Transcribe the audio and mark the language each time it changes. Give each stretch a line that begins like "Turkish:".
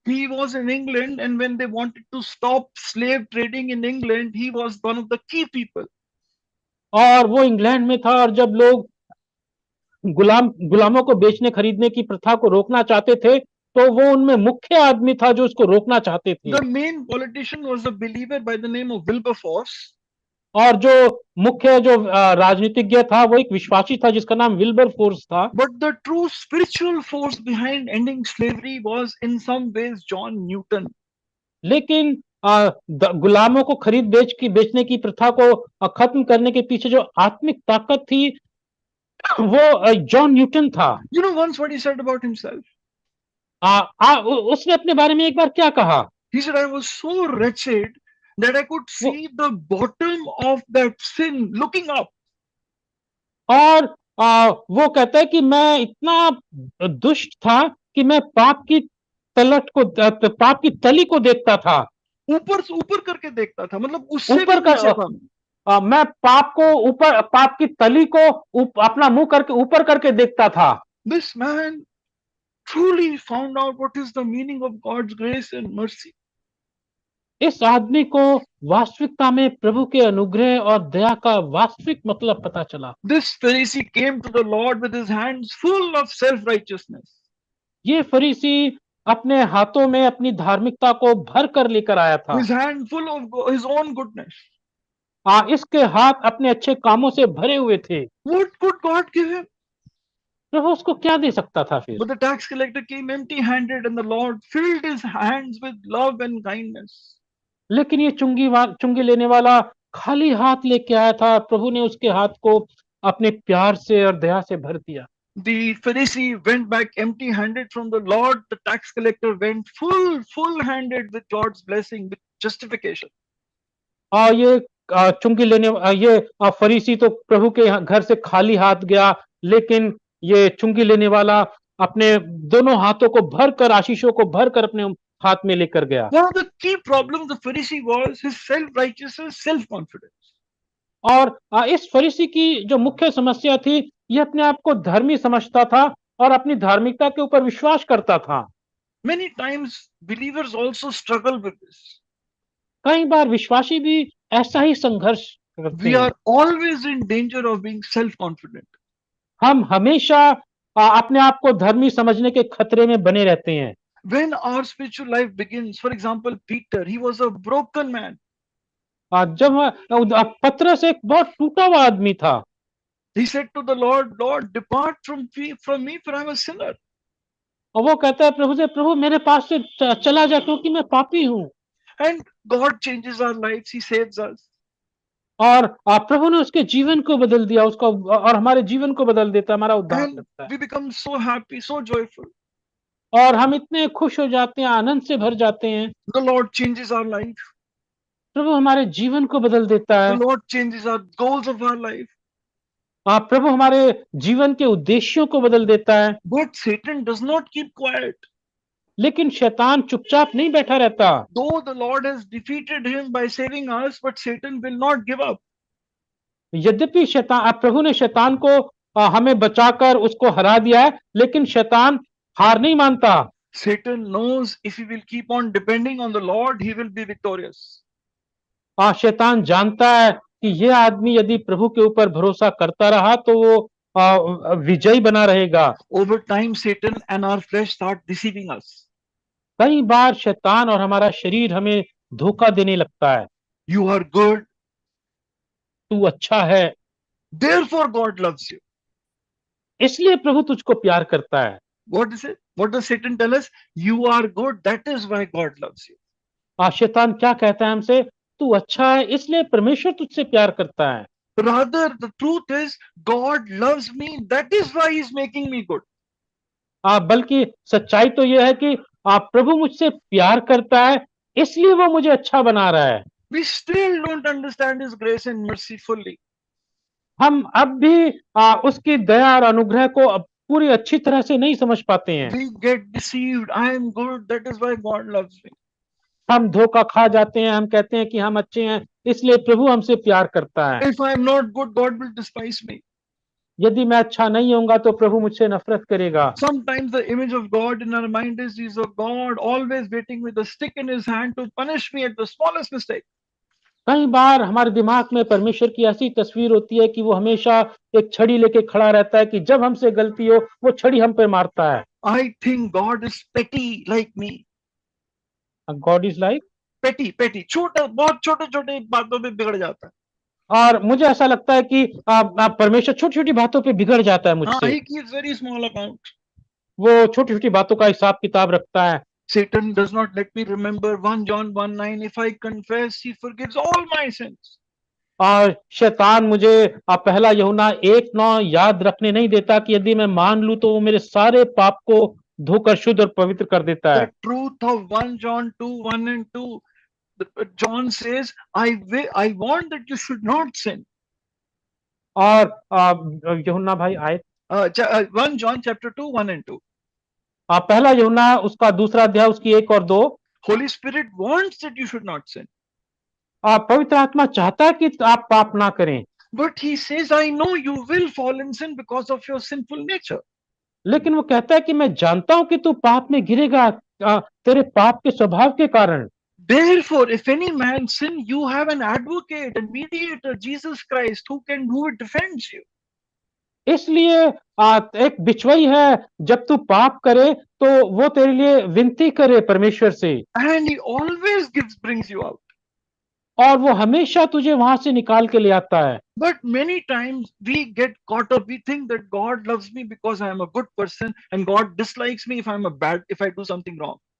English: He was in England, and when they wanted to stop slave trading in England, he was one of the key people.
Hindi: और वो England में था, और जब लोग गुलामों को बेचने खरीदने की प्रथा को रोकना चाहते थे, तो वो उनमें मुख्य आदमी था जो उसको रोकना चाहते थे।
English: The main politician was a believer by the name of Wilberforce.
Hindi: और जो मुख्य जो राजनीतिज्ञ था वो एक विश्वासी था जिसका नाम विल्बरफोर्स था।
English: But the true spiritual force behind ending slavery was in some ways John Newton.
Hindi: लेकिन गुलामों को खरीद बेचने की प्रथा को खत्म करने के पीछे जो आत्मिक ताकत थी वो जॉन न्यूटन था।
English: You know once what he said about himself?
Hindi: उसने अपने बारे में एक बार क्या कहा?
English: He said, I was so wretched that I could see the bottom of that sin looking up.
Hindi: और वो कहता है कि मैं इतना दुष्ट था कि मैं पाप की तली को देखता था। ऊपर से ऊपर करके देखता था, मतलब उससे ऊपर भी नीचे था। मैं पाप की तली को अपना मुंह करके ऊपर करके देखता था।
English: This man truly found out what is the meaning of God's grace and mercy.
Hindi: इस आदमी को वास्तविकता में प्रभु के अनुग्रह और दया का वास्तविक मतलब पता चला।
English: This Pharisee came to the Lord with his hands full of self-righteousness.
Hindi: ये फरीसी अपने हाथों में अपनी धार्मिकता को भर कर लेकर आया था।
English: His hand full of his own goodness.
Hindi: इसके हाथ अपने अच्छे कामों से भरे हुए थे।
English: What could God give him?
Hindi: प्रभु उसको क्या दे सकता था फिर?
English: But the tax collector came empty-handed, and the Lord filled his hands with love and kindness.
Hindi: लेकिन ये चुंगी लेने वाला खाली हाथ लेके आया था। प्रभु ने उसके हाथ को अपने प्यार से और दया से भर दिया।
English: The Pharisee went back empty-handed from the Lord. The tax collector went full-handed with God's blessing, with justification.
Hindi: और ये चुंगी लेने ये फरीसी तो प्रभु के घर से खाली हाथ गया, लेकिन ये चुंगी लेने वाला अपने दोनों हाथों को भरकर, आशीषों को भरकर अपने हाथ में लेकर गया।
English: One of the key problems of the Pharisee was his self-righteousness, self-confidence.
Hindi: और इस फरीसी की जो मुख्य समस्या थी, ये अपने आप को धर्मी समझता था और अपनी धार्मिकता के ऊपर विश्वास करता था। Many times believers also struggle with this. कई बार विश्वासी भी ऐसा ही संघर्ष करते
English: We
Hindi: हैं।
English: are always in danger of being self-confident.
Hindi: हम हमेशा अपने आप को धर्मी समझने के खतरे में बने रहते हैं।
English: When our spiritual life begins, for example, Peter, he was a broken man.
Hindi: जब पतरस एक बहुत टूटा हुआ आदमी था,
English: He said to the Lord, Lord, depart from me, for I'm a sinner.
Hindi: और वो कहता है प्रभु से, प्रभु मेरे पास से चला जा क्योंकि मैं पापी हूँ।
English: And God changes our lives. He saves us.
Hindi: और प्रभु ने उसके जीवन को बदल दिया, उसको, और हमारे जीवन को बदल देता है, हमारा उद्धार
English: And
Hindi: करता है।
English: we become so happy, so joyful.
Hindi: और हम इतने खुश हो जाते हैं, आनंद से भर जाते हैं।
English: The Lord changes our life.
Hindi: प्रभु हमारे जीवन को बदल देता
English: The
Hindi: है।
English: Lord changes our goals of our life.
Hindi: प्रभु हमारे जीवन के उद्देश्यों को बदल देता है।
English: But Satan does not keep quiet.
Hindi: लेकिन शैतान चुपचाप नहीं बैठा रहता।
English: Though the Lord has defeated him by saving us, but Satan will not give up.
Hindi: यद्यपि शैतान, प्रभु ने शैतान को हमें बचाकर उसको हरा दिया है, लेकिन शैतान हार नहीं मानता।
English: Satan knows if he will keep on depending on the Lord, he will be victorious.
Hindi: शैतान जानता है कि यह आदमी यदि प्रभु के ऊपर भरोसा करता रहा तो वो विजयी बना रहेगा।
English: Over time, Satan and our flesh start deceiving us.
Hindi: कई बार शैतान और हमारा शरीर हमें धोखा देने लगता है।
English: You are good,
Hindi: तू अच्छा है,
English: therefore God loves you.
Hindi: इसलिए प्रभु तुझको प्यार करता है।
English: What is it? What does Satan tell us? You are good, that is why God loves you.
Hindi: शैतान क्या कहता है हमसे? तू अच्छा है इसलिए परमेश्वर तुझसे प्यार करता है।
English: Rather, the truth is, God loves me, that is why He's making me good.
Hindi: बल्कि सच्चाई तो यह है कि प्रभु मुझसे प्यार करता है, इसलिए वो मुझे अच्छा बना रहा है।
English: We still don't understand His grace and mercy fully.
Hindi: हम अब भी उसकी दया और अनुग्रह को पूरी अच्छी तरह से नहीं समझ पाते हैं।
English: We get deceived. I am good, that is why God loves me.
Hindi: हम धोखा खा जाते हैं, हम कहते हैं कि हम अच्छे हैं इसलिए प्रभु हमसे प्यार करता है।
English: If I am not good, God will despise me.
Hindi: यदि मैं अच्छा नहीं होऊंगा तो प्रभु मुझसे नफरत करेगा।
English: Sometimes the image of God in our mind is He's a God always waiting with a stick in His hand to punish me at the smallest mistake.
Hindi: कई बार हमारे दिमाग में परमेश्वर की ऐसी तस्वीर होती है कि वो हमेशा एक छड़ी लेके खड़ा रहता है कि जब हमसे गलती हो वो छड़ी हम पे मारता है।
English: I think God is petty like me. God is like
Hindi: petty छोटा, बहुत छोटे छोटे बातों पे बिगड़ जाता है। और मुझे ऐसा लगता है कि परमेश्वर छोटी छोटी बातों पे बिगड़ जाता है हाँ, मुझसे।
English: he keeps very small account.
Hindi: वो छोटी छोटी बातों का हिसाब किताब रखता है।
English: Satan does not let me remember 1 John 1:9. If I confess, He forgives all my sins.
Hindi: और शैतान मुझे पहला यूहन्ना 1:9 याद रखने नहीं देता कि यदि मैं मान लूं तो वो मेरे सारे पाप को धोकर शुद्ध और पवित्र कर देता है।
English: The truth of 1 John 2:1 and 2. John says, I want that you should not sin.
Hindi: और यूहन्ना भाई आए
English: 1 John chapter 2, 1 and 2.
Hindi: पहला यूहन्ना उसका दूसरा अध्याय उसकी 1 और 2।
English: Holy Spirit wants that you should not sin.
Hindi: पवित्र आत्मा चाहता है कि आप पाप ना करें,
English: But He says, I know you will fall in sin because of your sinful nature.
Hindi: लेकिन वो कहता है कि मैं जानता हूं कि तू पाप में गिरेगा तेरे पाप के स्वभाव के कारण।
English: Therefore, if any man sin, you have an advocate and mediator, Jesus Christ, who defends you.
Hindi: इसलिए एक बिचवई है, जब तू पाप करे तो वो तेरे लिए विनती करे परमेश्वर से,
English: And He always brings you out.
Hindi: और वो हमेशा तुझे वहां से निकाल के ले आता है।
English: But many times we get caught up. We think that God loves me because I am a good person, and God dislikes me if I do something wrong.